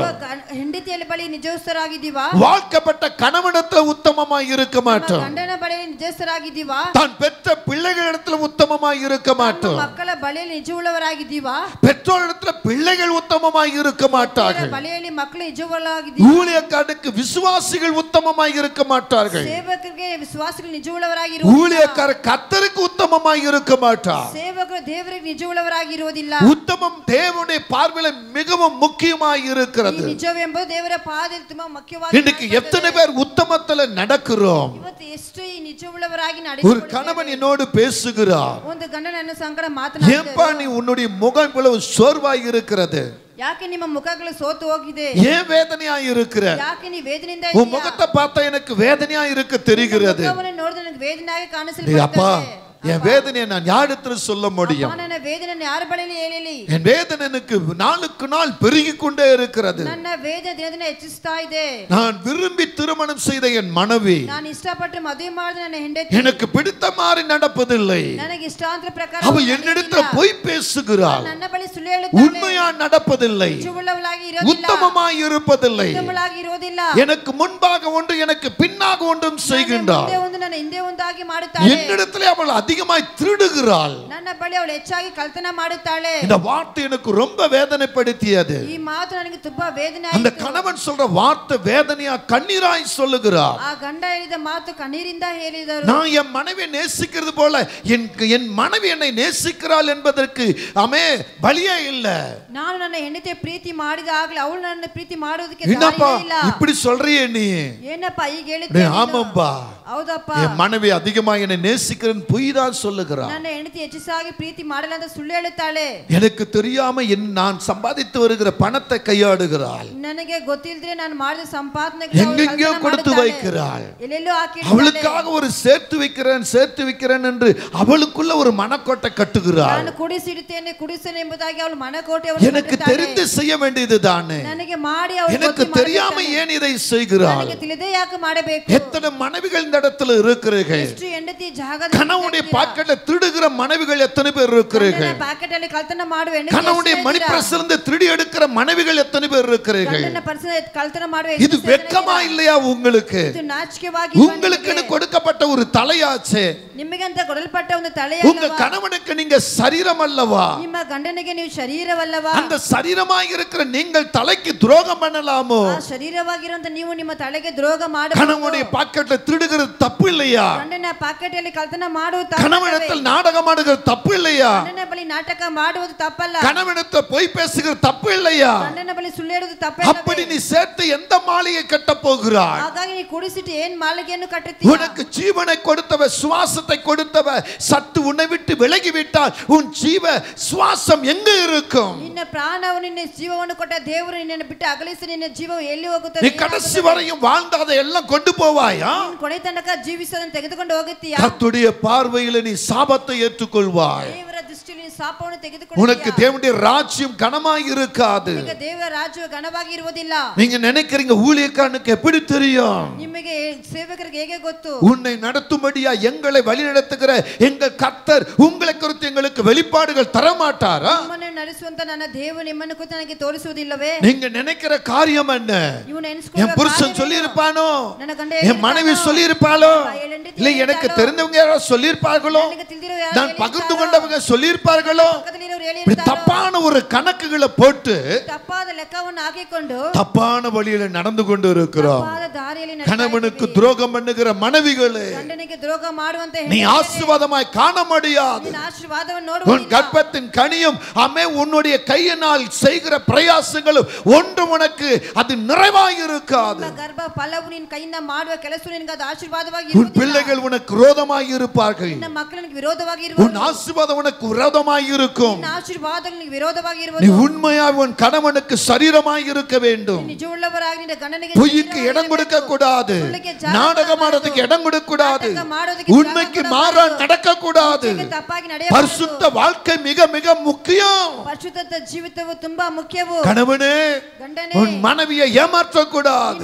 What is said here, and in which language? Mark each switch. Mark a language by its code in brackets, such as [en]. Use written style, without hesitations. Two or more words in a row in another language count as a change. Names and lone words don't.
[kn] ಹೆಂಡತಿಯಲ್ಲಿ ಬಳಿ ನಿಜಸ್ಥರಾಗಿದ್ದೀವಾ? [ta] வாழ்க்கப்பட்ட கணவனிடத்துல உத்தமமாய் இருக்க மாட்டோம். [kn] ಗಂಡನ ಬಳಿಯಲ್ಲಿ ನಿಜಸ್ಥರಾಗಿದ್ದೀವಾ? [ta] தான் பெற்ற பிள்ளைகளிடத்துல உத்தமமாய் இருக்க மாட்டோம். [kn] ಮಕ್ಕಳ ಬಳಿಯಲ್ಲಿ ನಿಜವುಳ್ಳವರಾಗಿದ್ದೀವಾ? [ta] பெற்றோரிடத்துல பிள்ளைகள் உத்தமமாய் இருக்க மாட்டார்கள். [kn] ಬಳಿಯಲ್ಲಿ ಮಕ್ಕಳು ನಿಜವುಳ್ಳವರಾಗಿದ್ದೀವಾ? [ta] ஊழியக்காரனுக்கு விசுவாசிகள் உத்தமமாய் இருக்க மாட்டார்கள். [kn] ಸೇವಕರಿಗೆ ವಿಶ್ವಾಸಿಗಳು ನಿಜವುಳ್ಳವರಾಗಿರುವುದಿಲ್ಲ. [ta] ஊழியக்கார கர்த்தருக்கு உத்தமமாய் இருக்க மாட்டார். [kn] ಸೇವಕರು ದೇವರಿಗೆ ನಿಜವುಳ್ಳವರಾಗಿರುವುದಿಲ್ಲ. [ta] உத்தமம் தேவனுடைய பார்வையில மிகவும் முக்கியமாய் இருக்கிறது. [kn] ನಿಜವೆಂಬುದು ದೇವರ ಪಾದದಲ್ಲಿ ತುಂಬಾ ಮುಖ್ಯವಾದ. [ta] இன்னைக்கு எத்தனை பேர் உத்தமத்துல நடக்கிறோம்? [kn] ಇವತ್ತು ಎಷ್ಟು ಈ ನಿಜವುಳ್ಳವರಾಗಿ [ta] ஒரு [kn] ನಡೆಯುತ್ತಿದ್ದೇವೆ. [ta] கணவன் என்னோடு பேசுகிறார். [kn] ಒಂದು ಗಂಡ ನನ್ನ ಸಂಗಡ [ta] ஏன்பா [kn] ಮಾತನಾಡುತ್ತಾರೆ. [ta] நீ உன்னுடைய முகம் இவ்வளவு சோர்வாய் இருக்கிறது? [kn] ಯಾಕೆ ನಿಮ್ಮ ಮುಖಗಳು ಸೋತು ಹೋಗಿದೆ? [ta] ஏன் வேதனையாய் இருக்கிற? [kn] ಯಾಕೆ ನೀ ವೇದನೆಯಿಂದ [ta] உன் [kn] ಇದ್ದೀಯಾ? [ta] முகத்தை பார்த்தா எனக்கு வேதனையா இருக்க தெரிகிறது. [kn] ಮುಖವನ್ನು ನೋಡಿದ್ರೆ ನನಗೆ ವೇದನೆಯಾಗಿ [ta] அப்பா [kn] ಕಾಣಿಸಲ್ಪಡುತ್ತದೆ. [ta] என் வேதனையை நான் யாரிடத்துல சொல்ல முடியும்? [kn] ನನ್ನ ವೇದನೆಯನ್ನು ಯಾರ ಬಳಿಯಲ್ಲಿ ಹೇಳಲಿ? [ta] என் வேதனை எனக்கு நாளுக்கு நாள் பெருகிக் கொண்டே இருக்கிறது. [kn] ನನ್ನ ವೇದನೆ ದಿನ ದಿನ ಹೆಚ್ಚಿಸ್ತಾ ಇದೆ. [ta] நான் விரும்பி திருமணம் செய்த என் மனைவி [kn] ನಾನು ಇಷ್ಟಪಟ್ಟು ಮದುವೆ ಮಾಡಿದ ನನ್ನ ಹೆಂಡತಿ [ta] எனக்கு பிடித்த மாதிரி நடப்பதில்லை. [kn] ನನಗೆ ಇಷ್ಟಾಂತರ ಪ್ರಕಾರ [ta] அவ என்னிடத்துல பொய் பேசுகிறாள். [kn] ನನ್ನ ಬಳಿ ಸುಳ್ಳು ಹೇಳುತ್ತಾಳೆ. [ta] உண்மையா நடப்பதில்லை. [kn] ನಿಜವುಳ್ಳವಳಾಗಿ ಇರೋದಿಲ್ಲ. [ta] உத்தமமாய் இருப்பதில்லை. [kn] ಉತ್ತಮಳಾಗಿ ಇರೋದಿಲ್ಲ. ಮಾಡುವುದಿಲ್ಲ. [ta] எனக்கு முன்பாக ஒன்று எனக்கு பின்னாக ஒன்றும் செய்கின்றாள். [kn] ಮುಂದೆ ಒಂದು ನನ್ನ ಹಿಂದೆ ಒಂದಾಗಿ ಮಾಡುತ್ತಾಳೆ. [ta] என்னிடத்திலே அவள் அதிகமாய் திருடுகிறாள். [kn] ನನ್ನ ಬಳಿ ಅವಳು ಹೆಚ್ಚಾಗಿ ಕಳ್ತನ ಮಾಡುತ್ತಾಳೆ. [ta] இந்த வார்த்தை எனக்கு ரொம்ப வேதனைப்படுத்தியது. [kn] ಈ ಮಾತು ನನಗೆ ತುಂಬಾ ವೇದನೆ [ta] அந்த [kn] ಆಯಿತು. [ta] கணவன் சொல்ற வார்த்தை வேதனையா கண்ணீராய் சொல்லுகிறார். [kn] ಆ ಗಂಡ ಹೇಳಿದ ಮಾತು ಕಣ್ಣೀರಿಂದ ಹೇಳಿದರು. [ta] நான் என் மனைவியை நேசிக்கிறது போல என் மனைவி என்னை நேசிக்கிறாள் என்பதற்கு அமே பலியே இல்ல. [kn] ನಾನು ನನ್ನ ಹೆಂಡತಿಯ ಪ್ರೀತಿ ಮಾಡಿದ ಆಗಲೇ ಅವಳು ನನ್ನ ಪ್ರೀತಿ ಮಾಡೋದಕ್ಕೆ [ta] என்னப்பா [kn] ದಾರಿಯೇ ಇಲ್ಲ. [ta] இப்படி சொல்றியே நீ? [kn] ಏನಪ್ಪ ಈಗ ಹೇಳಿದ್ದೆ? [ta] ஆமாம்பா, [kn] ಹೌದಪ್ಪ, [ta] என் மனைவி அதிகமா என்னை நேசிக்கிறேன் பொய் தான் சொல்லுகிறார். [kn] ನನ್ನ ಹೆಂಡತಿ ಹೆಚ್ಚಾಗಿ ಪ್ರೀತಿ ಮಾಡಲ್ಲ ಅಂತ ಸುಳ್ಳು ಹೇಳುತ್ತಾಳೆ. [ta] எனக்கு தெரியாம நான் சம்பாதித்து வருகிற பணத்தை கையாடுகிறாள். [kn] ನನಗೆ ಗೊತ್ತಿಲ್ಲದ್ರೆ ನಾನು ಮಾಡಿದ ಸಂಪಾದನೆಗೆ [ta] எங்கெங்கோ கொடுத்து வைக்கிறாள். [kn] ಎಲ್ಲೆಲ್ಲೋ ಹಾಕಿ [ta] அவளுக்காக ஒரு சேர்த்து வைக்கிறேன் என்று அவளுக்குள்ள ஒரு மனக்கோட்டை கட்டுகிறாள். [kn] ನಾನು ಕುಡಿಸಿಡುತ್ತೇನೆ ಕುಡಿಸೇನೆ ಎಂಬುದಾಗಿ ಅವಳು ಮನಕೋಟೆ [ta] எனக்கு தெரிந்து செய்ய வேண்டியதுதானே, [kn] ನನಗೆ ಮಾಡಿ ಅವಳು [ta] எனக்கு தெரியாம ஏன் இதை செய்கிறாள்? [kn] ನನಗೆ ತಿಳಿದೇ ಯಾಕೆ ಮಾಡಬೇಕು? [ta] எத்தனை மனைவிகள் இந்த இடத்துல இருக்கிறீர்கள்? [kn] ಎಷ್ಟು ಹೆಂಡತಿ ಜಾಗದಲ್ಲಿ [ta] கணவனுடைய பாக்கெட்ல திருடுகிற மனைவிகள் எத்தனை பேர் இருக்கிறீர்கள்? [kn] ಪ್ಯಾಕೆಟ್ ಅಲ್ಲಿ ಕಳ್ತನ ಮಾಡುವ ಹೆಂಡತಿ [ta] கணவனுடைய [en] money purse [ta] திருடி எடுக்கிற மனைவிகள் எத்தனை பேர் இருக்கிறீர்கள்? [kn] ಗಂಡನ ಪರ್ಸನ ಕಳ್ತನ ಮಾಡುವ [ta] இது வெட்கமா இல்லையா உங்களுக்கு? [kn] ಇದು ನಾಚಿಕೆವಾಗಿ [ta] உங்களுக்கு கொடுக்கப்பட்ட ஒரு தலையாச்சே. [kn] ನಿಮಗೆ ಅಂತ ಕೊಡಲ್ಪಟ್ಟ ಒಂದು ತಲೆ [ta] உங்க கணவனுக்கு நீங்க சரீரம் அல்லவா? [kn] ನಿಮ್ಮ ಗಂಡನಿಗೆ ನೀವು ಶರೀರವಲ್ಲವಾ? [ta] அந்த சரீரமாய் இருக்கிற நீங்கள் தலைக்கு துரோகம் பண்ணலாமோ? [kn] ಆ ಶರೀರವಾಗಿರುವಂತ ನೀವು ನಿಮ್ಮ ತಲೆಗೆ ದ್ರೋಹ ಮಾಡಬಹುದು. [ta] கணவனுடைய பாக்கெட்ல திருடுகிறது தப்பு இல்லையா? [kn] ಗಂಡನ ಪಾಕೆಟ್ ಅಲ್ಲಿ ಕಳ್ತನ ಮಾಡುವುದು ತಪ್ಪು. [ta] கணவனிடத்தில் நாடகம் ஆடுகிறது தப்பு இல்லையா? [kn] ಗಂಡನ ಬಳಿ ನಾಟಕ ಮಾಡುವುದು ತಪ್ಪಲ್ಲ. [ta] கணவனிடத்தில் பொய் பேசுகிறது தப்பு இல்லையா? [kn] ಗಂಡನ ಬಳಿ ಸುಳ್ಳು ಹೇಳುವುದು ತಪ್ಪಲ್ಲ. [ta] அப்படி நீ சேர்த்து எந்த மாளிகை கட்ட போகிறாய்? [kn] ಹಾಗಾಗಿ ನೀ ಕುಡಿಸಿட்டு ಏನ್ ಮಾಳಿಗೆಯನ್ನು ಕಟ್ಟುತ್ತೀಯ? [ta] உனக்கு ஜீவனை கொடுத்தவ, சுவாசத்தை கொடுத்தவ சத்து உன்னை விட்டு விலகி விட்டால் உன் ஜீவ சுவாசம் எங்க இருக்கும்? [kn] ನಿನ್ನ ಪ್ರಾಣವನ್ನು ನಿನ್ನ ಜೀವವನ್ನು ಕೊಟ್ಟ ದೇವರು ನಿನ್ನನ್ನು ಬಿಟ್ಟು ಅಗಲಿಸಿ ನಿನ್ನ ಜೀವವು ಎಲ್ಲಿ ಹೋಗುತ್ತದೆ? [ta] நீ கடைசி வரையும் வாழ்ந்தாத எல்லாம் கொண்டு போவாயா? [kn] ನೀನು ಕೊನೆ ತನಕ ಜೀವಿಸೋದನ್ನು ತೆಗೆದುಕೊಂಡು ಹೋಗುತ್ತೀಯಾ? [ta] கர்த்தருடைய பார்வையில் நீ சாபத்தை ஏற்றுக்கொள்வாய். [kn] ದೇವರ ದೃಷ್ಟಿಯಲ್ಲಿ ನೀನು ಶಾಪವನ್ನು ತೆಗೆದುಕೊಳ್ಳುತ್ತೀಯಾ? [ta] உனக்கு தேவனுடைய ராஜ்யம் கனமாய் இருக்காது. [kn] ನಿಮಗೆ ದೇವರ ರಾಜ್ಯವು ಘನವಾಗಿ ಇರುವುದಿಲ್ಲ. [ta] நீங்க நினைக்கிறீங்க ஊழியக்காரனுக்கு எப்படி தெரியும்? [kn] ನಿಮಗೆ ಸೇವಕರಿಗೆ ಹೇಗೆ ಗೊತ್ತು? [ta] உன்னை நடத்தும்படியா எங்களை வழிநடத்துகிற எங்கள் கர்த்தர் உங்களை குறித்து எங்களுக்கு வெளிப்பாடுகள் தர மாட்டாரா? [kn] ನಿಮ್ಮನ್ನು ನಡೆಸುವಂತ ನನ್ನ ದೇವರು ನಿಮ್ಮನ್ನು ಕುರಿತು ನನಗೆ ತೋರಿಸುವುದಿಲ್ಲವೇ? [ta] நீங்க நினைக்கிற காரியம் என்ன? [kn] ನೀವು ನೆನೆಸಿಕೊಳ್ಳುವ [ta] என் புருஷன் சொல்லி இருப்பானோ, [kn] ನನ್ನ ಗಂಡ [ta] என் மனைவி சொல்லி இருப்பாளோ, [kn] ಹೆಂಡತಿ [ta] இல்ல எனக்கு தெரிந்தவங்க யாரோ சொல்லி இருப்பார்களோ, [kn] ನನಗೆ ತಿಳಿದಿರೋ ಯಾರು [ta] நான் பகிர்ந்து கொண்டவங்க சொல்லி இருப்பார்களோ, [kn] ಪಕ್ಕದಲ್ಲಿರೋರು [ta] இப்படி [kn] ಹೇಳಿರ್ತಾರೋ? [ta] தப்பான ஒரு கணக்குகளை போட்டு [kn] ತಪ್ಪಾದ ಲೆಕ್ಕವನ್ನು ಹಾಕಿಕೊಂಡು [ta] தப்பான வழியில நடந்து கொண்டு இருக்கிறோம். [kn] ತಪ್ಪಾದ ದಾರಿಯಲ್ಲಿ [ta] கணவனுக்கு துரோகம் பண்ணுகிற மனைவிகளே, [kn] ಗಂಡನಿಗೆ ದ್ರೋಹ ಮಾಡುವಂತ [ta] நீ ஆசீர்வாதமாய் காண முடியாது. [kn] ನಿನ್ನ ಆಶೀರ್ವಾದವನ್ನು [ta] உன் [kn] ನೋಡುವುದಿಲ್ಲ. [ta] கர்ப்பத்தின் கனியும் அமே உன்னுடைய கையினால் செய்கிற பிரயாசங்களும் ஒன்று உனக்கு அது நிறைவாய் இருக்காது. [kn] ನಿಮ್ಮ ಗರ್ಭ ಫಲವು ನಿನ್ನ ಕೈಯಿಂದ ಮಾಡುವ ಕೆಲಸವು ನಿನಗೆ ಅದು ಆಶೀರ್ವಾದವಾಗಿ [ta] உன் [kn] ಇರುವುದಿಲ್ಲ. [ta] பிள்ளைகள் உனக்கு விரோதமாய் இருப்பார்கள். [kn] ನಿನ್ನ ಮಕ್ಕಳು ನಿನಗೆ ವಿರೋಧವಾಗಿ [ta] உன் [kn] ಇರುವುದು. [ta] ஆசீர்வாதம் உனக்கு விரோதமாய் இருக்கும். [kn] ನಿನ್ನ ಆಶೀರ್ವಾದ ನಿನಗೆ ವಿರೋಧವಾಗಿ [ta] நீ [kn] ಇರುವುದು. [ta] உண்மையாய் உன் கணவனுக்கு சரீரமாய் இருக்க வேண்டும். [kn] ನಿಜವುಳ್ಳವರಾಗಿ ನಿನ್ನ ಗಂಡನಿಗೆ [ta] பொய்க்கு இடம் கொடுக்க கூடாது. நாடகம் ஆடுறதுக்கு இடம் கொடுக்க கூடாது. உண்மைக்கு மாறா நடக்க கூடாது. [kn] ತಪ್ಪಾಗಿ [ta] பரிசுத்த வாழ்க்கை மிக மிக முக்கியம். [kn] ಪರಿಶುದ್ಧ ಜೀವಿತವು ತುಂಬಾ ಮುಖ್ಯವು. [ta] கணவனே, [kn] ಗಂಡನೇ, [ta] உன் மனைவியை ஏமாற்ற கூடாது.